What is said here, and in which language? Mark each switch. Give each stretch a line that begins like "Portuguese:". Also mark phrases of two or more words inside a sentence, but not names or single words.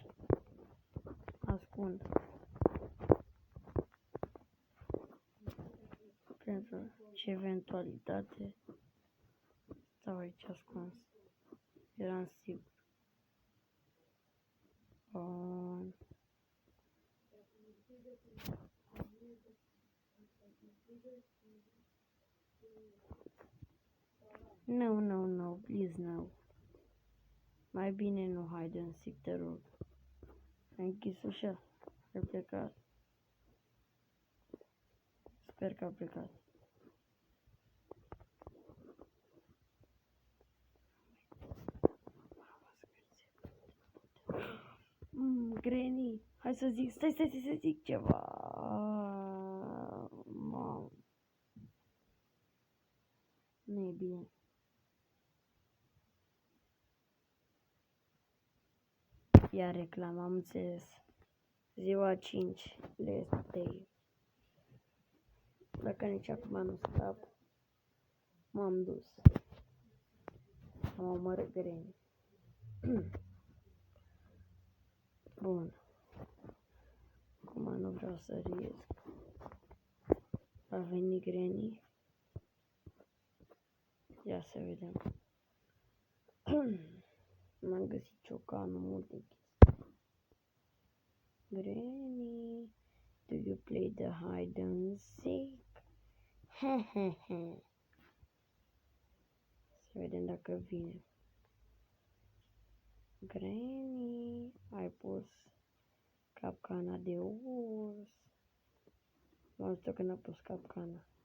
Romanian: Ascund. Pentru ce eventualitate stau aici ascuns. Eram sigur. Bun.
English: No, please no.
Romanian: Mai bine nu
English: hide and seek,
Romanian: te rog. Ai închis ușa. Ai plecat. Sper că a plecat. Granny, hai să zic, stai să zic ceva. Mamă. Nu e bine. Ia reclamă, am înțeles. Ziua 5,
English: let's day.
Romanian: Dacă nici acum nu scap, m-am dus. Am omorât Granny. Bun. Acum nu vreau să risc. A venit Granny. Ia să vedem. M-am găsit ciocanul, multe chestii.
English: Granny, do you play the hide and seek?
Romanian: Hehehe. Să vedem dacă vine. Granny, ai pus capcana de urs. M-am zis că n-a pus capcana.